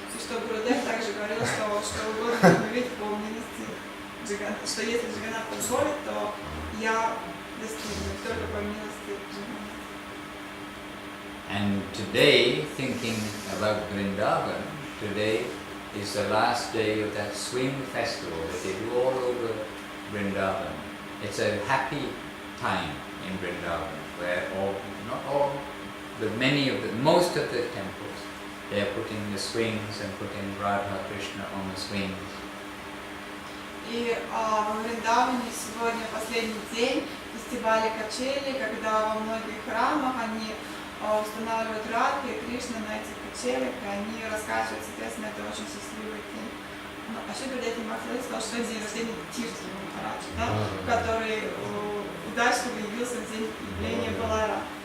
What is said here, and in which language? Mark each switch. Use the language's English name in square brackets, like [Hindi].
[Russian] И что Гурудев также говорил, что угодно объявить по милости Джаганатха, что если Джаганатх позволит, то я достигну только по милости Джаганатха. [English] And today, thinking about Vrindavan, today is the last day of that swing festival that they do all over Vrindavan. It's a happy time in Vrindavan, where not all, but most of the temples, they are putting the swings and putting Radha Krishna on the swings. [Russian] И в Вриндаване сегодня последний день фестиваля качели, когда во многих храмах они устанавливают Радху и Кришна на этих качелях, и они раскачивают, соответственно, это очень счастливый день. А еще перед этим Махарадж сказал, что день рождения Тирти Махараджа, да, который удачно явился в день явления Баладева.